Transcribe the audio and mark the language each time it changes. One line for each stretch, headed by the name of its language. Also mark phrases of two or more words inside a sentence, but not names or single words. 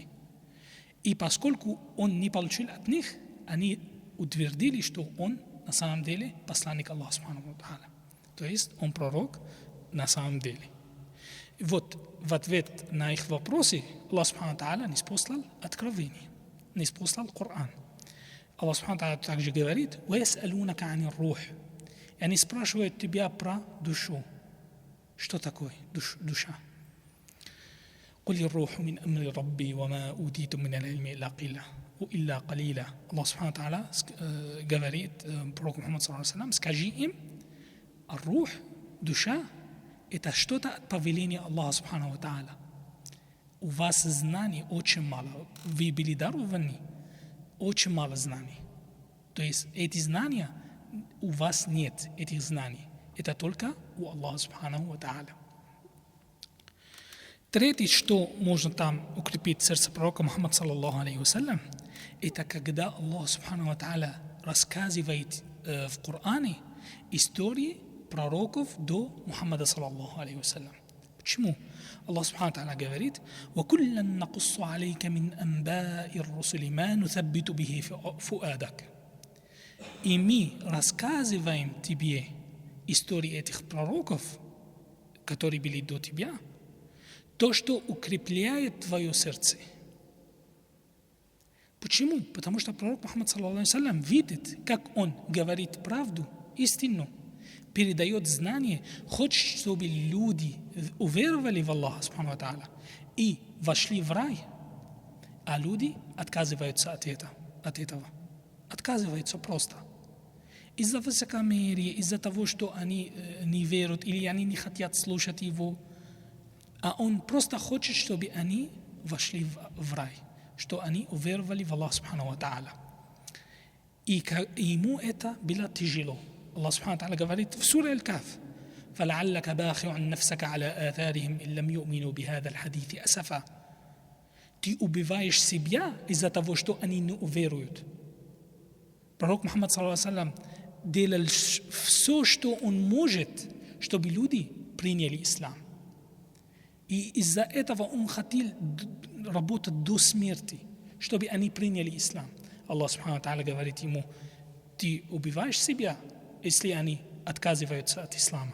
Russian: И поскольку он не получил от них, они утвердили, что он на самом деле посланник Аллаха
Arabic: سبحانه وتعالى.
Russian: То есть он пророк на самом деле. И вот в ответ на их вопросы Аллах
Arabic: سبحانه وتعالى
Russian: ниспослал откровение, ниспослал Коран. Аллах
Arabic: سبحانه وتعالى
Russian: также говорит:
Arabic: «وَيَسْأَلُونَكَ عَنِ الرُّوحِ».
Russian: И они спрашивают тебя про душу. Что такое душа?
Arabic: قُلِ الرُّوحُ مِنْ أَمْرِ رَبِّي وَمَا أُوتِيتُم مِنَ الْعِلْمِ إِلَّا قَلِيلًا.
Russian: Аллах
Arabic: سبحانه وتعالى
Russian: говорит пророку Мухаммаду,
Arabic: صلى الله عليه وسلم,
Russian: скажи им: рух, душа, это что-то от повеления Аллаха
Arabic: سبحانه وتعالى.
Russian: У вас знаний очень мало. Вы были дарованы очень мало знаний. То есть эти знания, у вас нет этих знаний. Это только у Аллаха
Arabic: سبحانه وتعالى.
Russian: Третье, что можно там укрепить сердце пророка Мухаммада,
Arabic: صلى الله عليه وسلم,
Russian: это когда Аллах
Arabic: سبحانه وتعالى
Russian: рассказывает в Коране истории пророков до Мухаммада,
Arabic: صلى الله عليه وسلم.
Russian: Почему? Аллах
Arabic: سبحانه وتعالى
Russian: говорит:
Arabic: وَكُلًّا نَقُصُّ عَلَيْكَ مِنْ أَنْبَاءِ الرُّسُلِ مَا نُثَبِّتُ بِهِ فُؤَادَكَ.
Russian: И мы рассказываем тебе истории этих пророков, которые были до тебя, то, что укрепляет твое сердце. Почему? Потому что пророк Мухаммад,
Arabic: صلى الله عليه وسلم,
Russian: видит, как он говорит правду, истину, передает знания, хочет, чтобы люди уверовали в Аллаха
Arabic: سبحانه وتعالى
Russian: и вошли в рай, а люди отказываются от этого. Отказываются просто. Из-за высокомерия, из-за того, что они не верят или они не хотят слушать его. А он просто хочет, чтобы они вошли в рай, что они уверовали в Аллаха
Arabic: سبحانه وتعالى.
Russian: И ему это было тяжело. Аллах
Arabic: سبحانه وتعالى
Russian: говорит в суре Аль-Каф:
Arabic: فَلَعَلَّكَ بَاخِعٌ نَفْسَكَ عَلَى آثَارِهِمْ إِن لَّمْ يُؤْمِنُوا بِهَذَا الْحَدِيثِ أَسَفًا.
Russian: Ты убиваешь себя из-за того, что они не уверуют. Пророк Мухаммад,
Arabic: صلى الله عليه وسلم,
Russian: делал все, что он может, чтобы люди приняли ислам. И из-за этого он хотел работать до смерти, чтобы они приняли ислам. Аллах
Arabic: سبحانه وتعالى
Russian: говорит ему: ты убиваешь себя, если они отказываются от ислама?